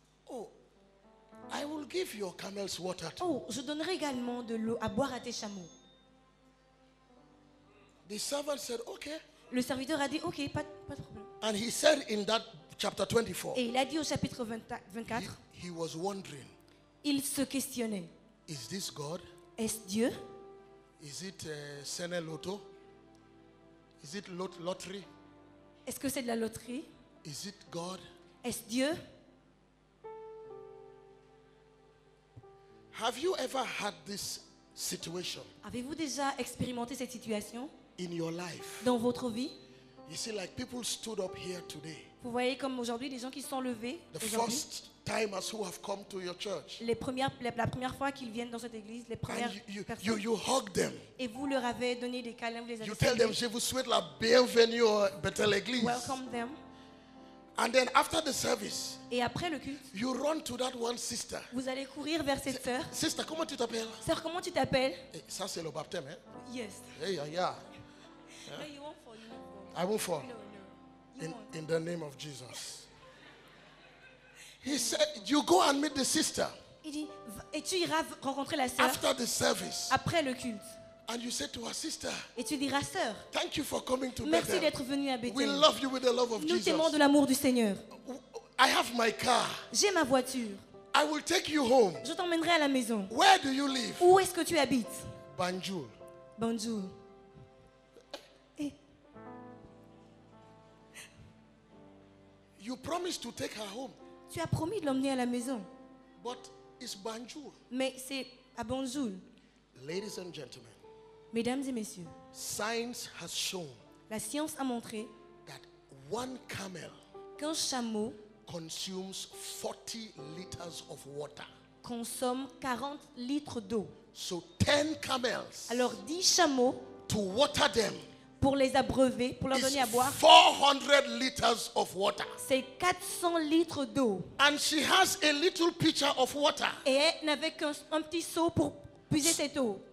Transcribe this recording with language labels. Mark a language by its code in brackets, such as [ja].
[en] oh, I will give your camels water too. [fr] oh, je donnerai également de l'eau à boire à tes chameaux. [en] The servant said, okay. [fr] Le serviteur a dit, ok, pas de problème. [en] And he said in that chapter 24, [fr] Et il a dit au chapitre 24, [en] he was wondering, [fr] il se questionnait, [en] is this God? [fr] est-ce Dieu? [en] Is it Sene Lotto? Is it lottery? [fr] Est-ce que c'est de la loterie? [en] Is it God? [fr] Est-ce Dieu? [en] Have you ever had this situation [fr] Avez-vous déjà expérimenté cette situation [en] in your life? [fr] dans votre vie? [en] You see, like people stood up here today. [fr] Vous voyez comme aujourd'hui, les gens qui sont levés, [en] The [fr] aujourd'hui, [en] first timers who have come to your church. [fr] la première fois qu'ils viennent dans cette église, les premières [en] And [fr] personnes, [en] you hug them. [fr] et vous leur avez donné des câlins, vous les avez [en] You tell them, [fr] salués. je vous souhaite la bienvenue à Bethel Église. [en] Welcome them. And then after the service, [fr] Et après le culte, [en] you run to that one sister. [fr] vous allez courir vers cette sœur. Sister, comment tu t'appelles? Sœur, comment tu t'appelles? Eh, ça, c'est le baptême, hein? [en] Yes. Hey, yeah. No, you won't fall. You won't fall. I won't fall. No, no. You In, won't. in the name of Jesus. He said, you go and meet the sister [fr] Il dit, et tu iras rencontrer la sœur [en] after the service. [fr] après le culte. [en] And you say to her, sister, [fr] Et tu diras, sœur, [en] thank you for coming to [fr] merci [en] Bethel. [fr] d'être venue à [en] We [fr] Bethel. [en] love you with the love of [fr] Nous t'aimons de [en] Jesus. [fr] l'amour du Seigneur. [en] I have my car. [fr] J'ai ma voiture. [en] I will take you home. [fr] Je t'emmènerai à la maison. [en] Where do you live? [fr] Où est-ce que tu habites? [en] Banjul. [fr] Bonjour. Eh, [en] You promised to take her home, [fr] tu as promis de l'emmener à la maison. [en] but it's Banjul. [fr] Mais c'est à Bonjour. [en] Ladies and gentlemen, [fr] Mesdames et messieurs, [en] science has shown [fr] la science a montré [en] that one camel [fr] qu'un chameau [en] consumes 40 liters of water. [fr] consomme 40 litres d'eau. [en] So 10 camels, [fr] Alors 10 chameaux, [en] to water them, [fr] pour les abreuver, pour leur [en] is [fr] donner à boire, [en] 400 liters of water. [fr] c'est 400 litres d'eau. [en] And she has a little pitcher of water. [fr] Et elle n'avait qu'un petit seau pour puiser cette eau.